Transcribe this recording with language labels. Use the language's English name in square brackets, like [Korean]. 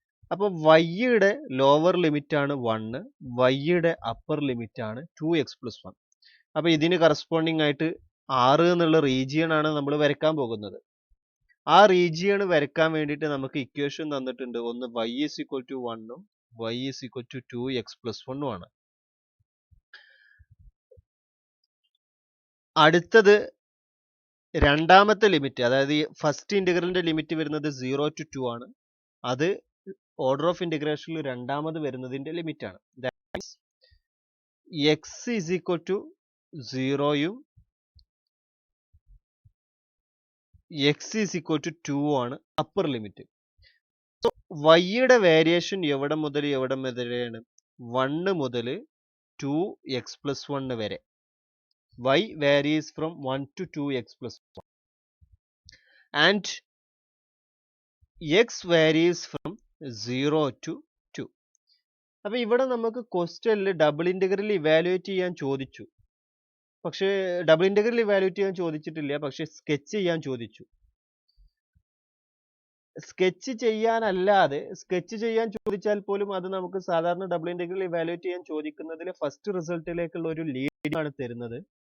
[Malayalam] അപ്പൊ y-യുടെ lower limit ആണ് 1, y-യുടെ upper limit ആണ് 2x plus 1. അപ്പൊ ഇതിന് കറസ്പോണ്ടിങ് ആയിട്ട് 6 എന്നുള്ള റീജിയൺ ആണ് നമ്മൾ വരയ്ക്കാൻ പോകുന്നത്. ആ റീജിയൺ വരയ്ക്കാൻ വേണ്ടിയിട്ട് നമുക്ക് ഇക്വേഷൻ തന്നിട്ടുണ്ട്. ഒന്ന് y is equal to 1 ഉം y is equal to 2x plus 1 ആണ്. അടുത്തത് രണ്ടാമത്തെ ലിമിറ്റ്, അതായത് ഫസ്റ്റ് ഇന്റഗ്രലിന്റെ ലിമിറ്റ് വരുന്നത് 0 to 2 ആണ്. അത് ഓർഡർ ഓഫ് ഇന്റഗ്രേഷനിൽ രണ്ടാമത് വരുന്നതിന്റെ ലിമിറ്റ് ആണ്. x is equal to 0യും x is equal to 2 ആണ് അപ്പർ ലിമിറ്റ്. സോ y-യുടെ വേരിയേഷൻ എവിടെ മുതൽ എവിടെ വരെയാണ്? 1 മുതൽ 2x plus 1 വരെ. [English] y varies from 1 to 2x plus 1 and x varies from 0 to 2. [Malayalam] അപ്പൊ ഇവിടെ നമുക്ക് ക്വസ്റ്റ്യനിൽ ഡബിൾ ഇന്റഗ്രൽ ഇവാലുവേറ്റ് ചെയ്യാൻ ചോദിച്ചു. പക്ഷെ ഡബിൾ ഇന്റഗ്രൽ ഇവാലുവേറ്റ് ചെയ്യാൻ ചോദിച്ചിട്ടില്ല, പക്ഷെ സ്കെച്ച് ചെയ്യാൻ ചോദിച്ചു. സ്കെച്ച് ചെയ്യാനല്ലാതെ സ്കെച്ച് ചെയ്യാൻ ചോദിച്ചാൽ പോലും അത് നമുക്ക് സാധാരണ ഡബിൾ ഇന്റഗ്രൽ ഇവാലുവേറ്റ് ചെയ്യാൻ ചോദിക്കുന്നതിൽ ഫസ്റ്റ് റിസൾട്ടിലേക്കുള്ള ഒരു ലീഡ് ആണ് തരുന്നത്.